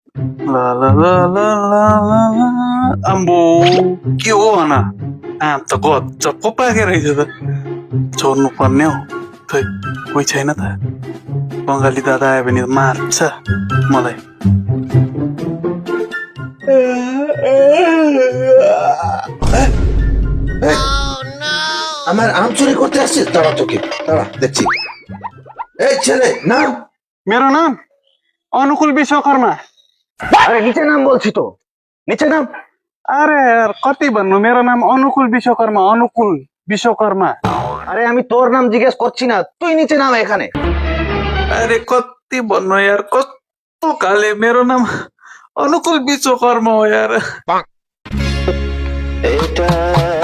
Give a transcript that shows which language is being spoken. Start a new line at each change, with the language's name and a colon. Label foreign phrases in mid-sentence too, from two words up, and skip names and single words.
Nepali: ला ला ला ला ला ला ला. आंबो के हो भन आम त गजबको पाके रहेछ त छोड्नु पर्ने हो खै कोही छैन त बङ्गाली दादा आयो भने मार्छ मलाई
Bangla: আমার আম চুরি করতে আসছিস? দাঁড়া তোকে, দাঁড়া দেখছি। এই ছেলে নাম।
Nepali: मेरो नाम अनुकूल विश्वकर्मा
Bangla: আরে নিচে নাম বলছি তো, নিচে নাম।
Nepali: अरे यार कति भन्नु मेरो नाम अनुकूल विश्वकर्मा अनुकूल विश्वकर्मा
Bangla: আরে আমি তোর নাম জিজ্ঞেস করছি না, তুই নিচে নাম এখানে।
Nepali: अरे कति भन्नु यार कस्तो काले मेरो नाम अनुकूल विश्वकर्मा हो यार
Bangla: এটা